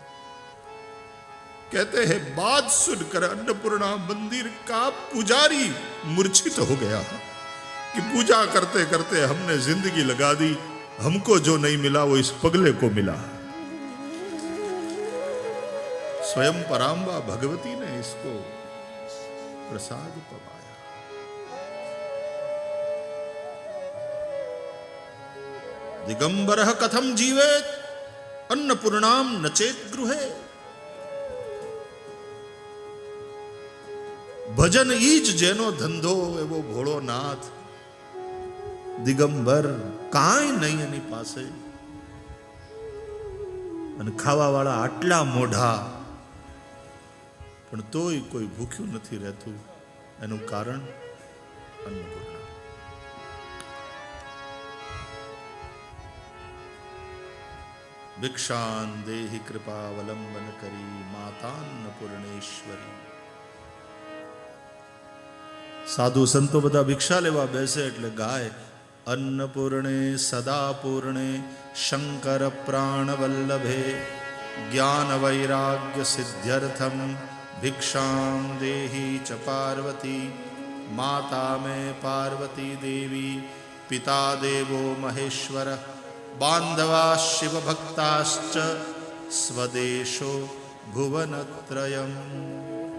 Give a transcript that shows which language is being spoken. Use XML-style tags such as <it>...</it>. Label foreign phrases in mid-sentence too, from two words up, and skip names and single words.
<hi>कहते हैं बात सुनकर अन्नपूर्णा मंदिर का पुजारी मूर्छित हो गया कि पूजा करते करते हमने जिंदगी लगा दी, हमको जो नहीं मिला वो इस पगले को मिला। स्वयं परांबा भगवती ने इसको प्रसाद पवाया।</hi> <sa>दिगंबरः कथम जीवेत अन्नपूर्णाम नचेत गृहे।</sa> <gu>ભજન ઈજ જેનો ધંધો એવો ભોળો નાથ। દિગંબર કાંઈ નહીં એની પાસે, અને ખાવાવાળા આટલા મોઢા, પણ તોય કોઈ ભૂખ્યું નથી રહેતું. એનું કારણ અન્નપૂર્ણા.</gu> <sa>भिक्षान देहि कृपावलंबन करी मातान्नपूर्णेश्वरी.</sa> <gu>સાધુ સંતો બધા ભિક્ષા લેવા બેસે એટલે ગાય</gu> <sa>अन्नपूर्णे सदा पूर्णे शंकर प्राण वल्लभे ज्ञान वैराग्य सिद्ध्यर्थम भिक्षां देहि च पार्वती. माता में पार्वती देवी, पिता देवो महेश्वर, बांधवा शिव भक्ताश्च स्वदेशो भुवनत्रयम्.</sa>